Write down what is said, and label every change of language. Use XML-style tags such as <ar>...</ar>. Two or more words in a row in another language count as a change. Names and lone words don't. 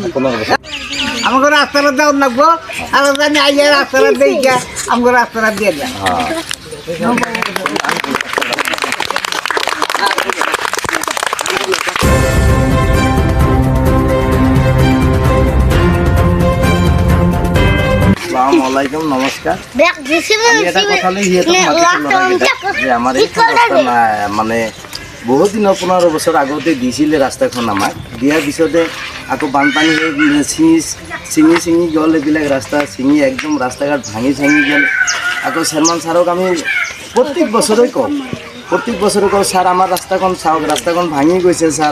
<bn>আমাকে রাস্তাটা দেওয়ার লাগবো, আর আমি আইলে রাস্তাটা দিয়ে আমাকে রাস্তাটা দিয়ে দেয়। আসসালামাইকুম, নমস্কার।</bn> <as>আমি এটা কথা লৈ যে আমাৰ এইখন ৰাস্তা মানে বহুত দিনৰ 15 বছৰ আগতে দিছিলে ৰাস্তাখন আমাক। দিয়াৰ পিছতে আকৌ বানপানী হৈ ছিঙি গ'ল, এইবিলাক ৰাস্তা ছিঙি একদম ৰাস্তা ঘাট ভাঙি গ'ল। আকৌ চেয়াৰমান ছাৰক আমি প্ৰত্যেক বছৰে কওঁ ছাৰ আমাৰ ৰাস্তাখন চাওক, ৰাস্তাখন ভাঙি গৈছে ছাৰ।</as>